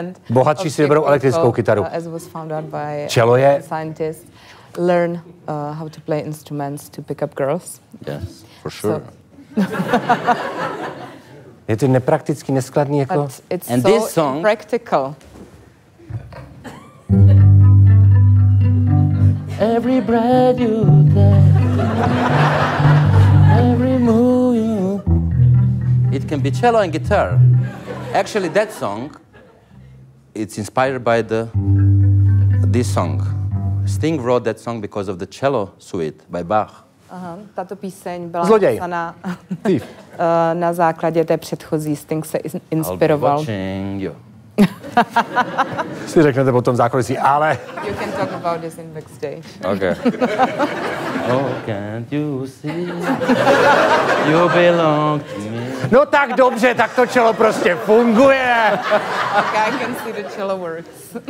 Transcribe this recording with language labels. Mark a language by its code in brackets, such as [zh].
[cs] Bohatší si vyberou elektrickou kytaru. Čelo je... [en] Learn how to play instruments to pick up girls. Yes, for sure. [cs] Je to nepraktický, neskladný jako... [en] But it's and so this song, practical. Every breath you take, every move you... It can be cello and guitar. Actually, that song, it's inspired by this song. Sting wrote that song because of the cello suite by Bach. [cs] Aha, tato píseň byla napsaná na základě té předchozí. Sting se inspiroval. [en] I'll be watching you. [cs] Si řeknete potom zákulisí, ale... [en] You can talk about this in backstage. Okay. Oh, can't you see? You belong to me. [cs] No tak dobře, tak to čelo prostě funguje. [en] Okay, I can see the cello works.